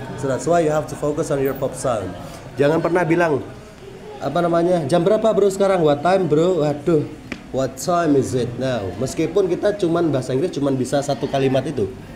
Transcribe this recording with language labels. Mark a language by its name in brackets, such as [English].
[English] So that's why you have to focus on your pop sound. [Indonesian] Jangan pernah bilang jam berapa bro sekarang? [English] What time bro? Waduh, what time is it now? [Indonesian] Meskipun kita bahasa Inggris cuman bisa satu kalimat itu.